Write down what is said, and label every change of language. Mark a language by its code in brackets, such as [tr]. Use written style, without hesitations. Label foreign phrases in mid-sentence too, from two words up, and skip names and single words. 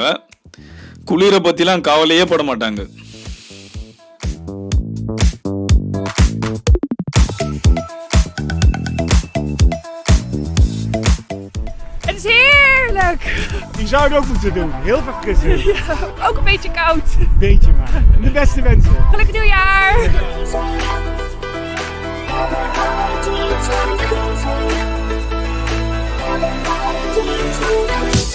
[ta] குளிரை பற்றிலாம் கவலையே பட மாட்டாங்க. [nl] Het is heerlijk! Die zou het ook moeten doen. Heel verfrissend. Ja, ook een beetje koud. Beetje maar. En de beste wensen. Gelukkig nieuwjaar! [en] Thank you.